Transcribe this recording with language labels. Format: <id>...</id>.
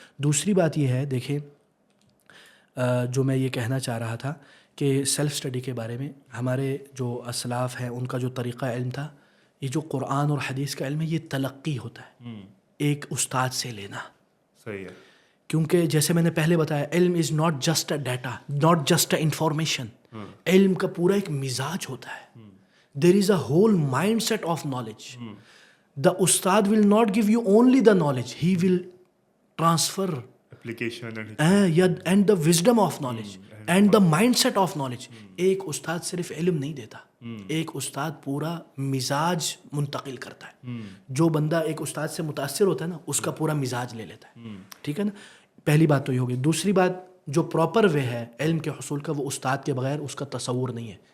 <ur>دوسری بات یہ ہے، دیکھیں جو میں یہ کہنا چاہ رہا تھا کہ سیلف اسٹڈی کے بارے میں، ہمارے جو اسلاف ہیں ان کا جو طریقہ علم تھا، یہ جو قرآن اور حدیث کا علم ہے یہ تلقی ہوتا ہے، ایک استاد سے لینا. صحیح ہے. کیونکہ جیسے میں نے پہلے بتایا،</ur> <en>علم is not just a data, not just a information.</en> <ur>علم کا پورا ایک مزاج ہوتا ہے.</ur> <en>There is a whole mind set of knowledge. The استاد will not give you only the knowledge, he will transfer and the wisdom of knowledge and the mind set of knowledge.</en> <ur>ایک استاد صرف علم نہیں دیتا، ایک استاد پورا مزاج منتقل کرتا ہے. جو بندہ ایک استاد سے متاثر ہوتا ہے نا، اس کا پورا مزاج لے لیتا ہے. ٹھیک ہے نا. پہلی بات تو یہ ہوگی. دوسری بات، جو پراپر وے ہے علم کے حصول کا، وہ استاد کے بغیر اس کا تصور نہیں ہے.</ur>